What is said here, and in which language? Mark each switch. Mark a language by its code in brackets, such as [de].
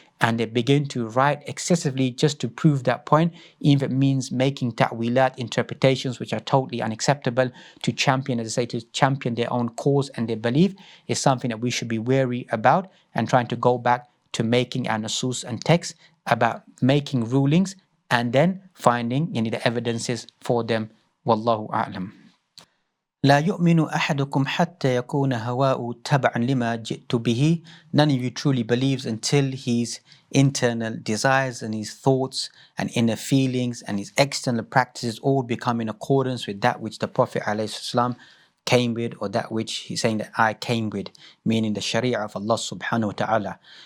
[en] and they begin to write excessively just to prove that point, even if it means making ta'wilat, interpretations which are totally unacceptable, to champion, as I say, to champion their own cause and their belief, is something that we should be wary about, and trying to go back to making our nusus and texts about making rulings and then finding the evidences for them. Wallahu a'lam. [ar] لا يؤمن أحدكم حتى يكون هواء تبعا لما جئت به. [en] None of you truly believes until his internal desires and his thoughts and inner feelings and his external practices all become in accordance with that which the Prophet ﷺ came with, or that which he's saying that I came with, meaning the Sharia of Allah subhanahu wa ta'ala.